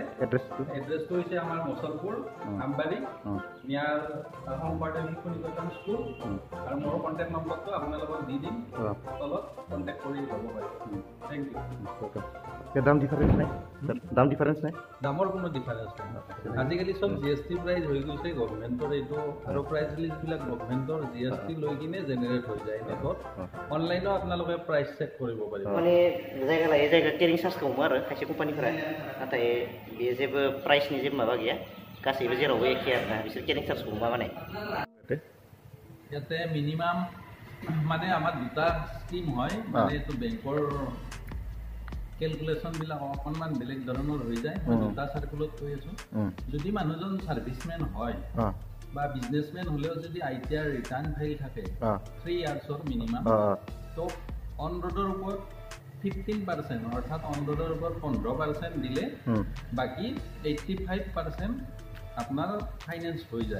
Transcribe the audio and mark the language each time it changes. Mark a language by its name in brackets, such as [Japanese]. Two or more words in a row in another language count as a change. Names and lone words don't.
[Assamese] এড্ৰেছটো হৈছে আমাৰ মুছলপুৰ আমবাৰী নিয়াৰ শংকৰদেৱ শিশু নিকেতন স্কুল আৰু মোৰ [English] contact number [Assamese] আপোনালোকক দি দিম, তলত কণ্টেক্ট কৰি ল'ব পাৰিব। [English] Thank you. [Assamese] দাম ডিফাৰেঞ্চ নাই? দামৰ কোনো ডিফাৰেঞ্চ নাই। আজিকালি চব [English] GST price [Assamese] হৈ গৈছে গভৰ্ণমেণ্টৰ এইটো আৰু [English] price list [Assamese] গভৰ্ণমেণ্টৰ GST লৈ কিনে জেনেৰেট হৈ যায় নেটত। অনলাইনত আপোনালোকে প্ৰাইচ চেক কৰিব পাৰিব। [Bodo] माने जायगा लायै जायगा [English] carrying charge [Bodo] हमो आरो खायसे कम्पानिफोरा नाथाय बेयो जेबो प्राइसनि जेबो माबा गैया गासैबो जेरावबो एखे आरोना बिसोर [English] carrying charge [Bodo] हमा माने। [Assamese] ইয়াতে মিনিমাম মানে আমাৰ দুটা স্কিম হয়, মানে এইটো বেংকৰ কেলকুলেশ্যনবিলাক অকণমান বেলেগ ধৰণৰ হৈ যায়। মই দুটা চাৰ্কুলত কৈ আছোঁ। যদি মানুহজন ছাৰ্ভিচমেন হয় বা বিজনেছমেন হ'লেও যদি [English] ITR return file [Assamese] থাকে [English] 3 years minimum, [Assamese] তো [English] on road [Assamese] ওপৰত 15% অৰ্থাৎ [English] on road [Assamese] ওপৰত 15% দিলে বাকী 85% আপোনাৰ ফাইনেন্স হৈ যায়।